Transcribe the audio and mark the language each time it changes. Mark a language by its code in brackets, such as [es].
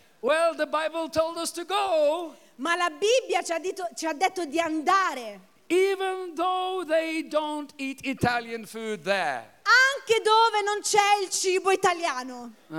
[en] Well, the Bible told us to go. [it] Ma la Bibbia ci ha detto di andare. [en] Even though they don't eat Italian food there. [it] Anche dove non c'è il cibo italiano.